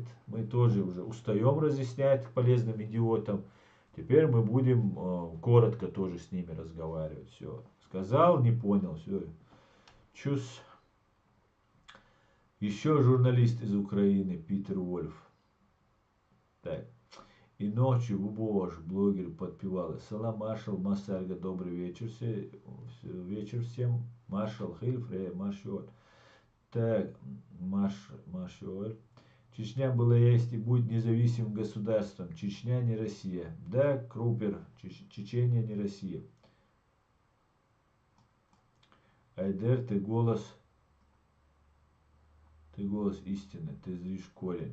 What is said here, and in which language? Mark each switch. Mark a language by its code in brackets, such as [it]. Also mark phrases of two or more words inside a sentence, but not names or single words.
[ru] Мы тоже уже устаем разъяснять полезным идиотам. Теперь мы будем коротко тоже с ними разговаривать. Все. Сказал, не понял. Все. Чус. Еще журналист из Украины, Питер Вольф. Так. И ночью Бубош, блогер, подпевал. Салам, маршал, Масарга, добрый вечер. Вечер всем. Маршал Хильфре, маршал. Так, маршал. Чечня была, есть и будет независимым государством. Чечня не Россия. Да, Крупер, Чечения не Россия. Айдер, ты голос истины, ты зришь корень.